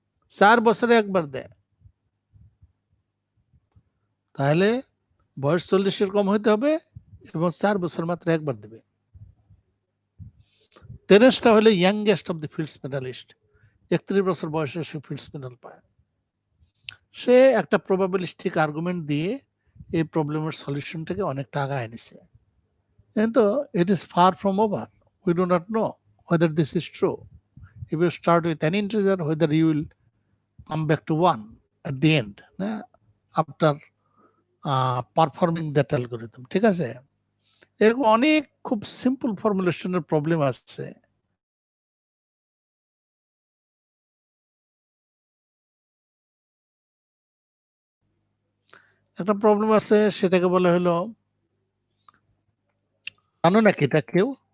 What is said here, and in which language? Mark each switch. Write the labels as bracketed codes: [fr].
[bn] 4 বছরে একবার দেয়, তাহলে বয়স 40-এর কম হইতে হবে এবং 4 বছর মাত্র একবার দেবে। টেরেন্সটা হলে youngest of the fields medallist, 31 বছর বয়সে সে ফিল্ডস মেডাল পায়। সে একটা প্রবাবিলিস্টিক আর্গুমেন্ট দিয়ে এই প্রবলেমের সলিউশনটাকে অনেকটা আগায় নিছে। কিন্তু [en] it is far from over. We do not know whether this is true. If you start with an integer, whether you will come back to 1 at the end, after performing that algorithm. [bn] ঠিক আছে? এরকম অনেক খুব simple ফর্মুলেশনের problem আছে। একটা problem আছে, সেটাকে বলা হলো, জানো নাকি এটা কেউ?